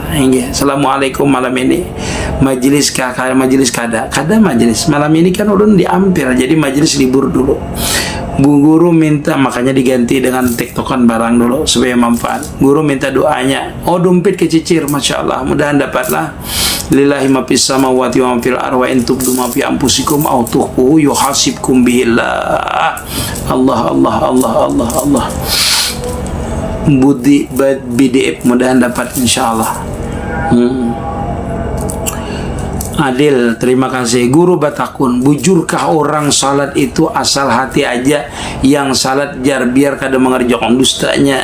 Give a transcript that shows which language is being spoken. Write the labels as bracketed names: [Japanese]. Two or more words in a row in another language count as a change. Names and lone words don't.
[Banjar] Ini assalamualaikum malam ini majelis kada majelis malam ini kan ulun diampir, jadi majelis libur dulu. Bu guru minta, makanya diganti dengan tiktokan barang dulu supaya manfaat. Guru minta doanya, oh dompet kecicir, [Arabic] ما شاء الله, [Banjar] mudahan dapatlah. [Arabic] لله ما في السماوات وما في الأرض إن تبدوا ما في أنفسكم أو تخفوه يحاسبكم بالله. الله الله الله الله الله. [Banjar] Budi BDF mudahan dapat insyaallah. [Indonesian] Adil, terima kasih. [Banjar] Guru Batakun, bujurkah orang salat itu asal hati aja, yang salat jar biar kada mengerjakan dustanya?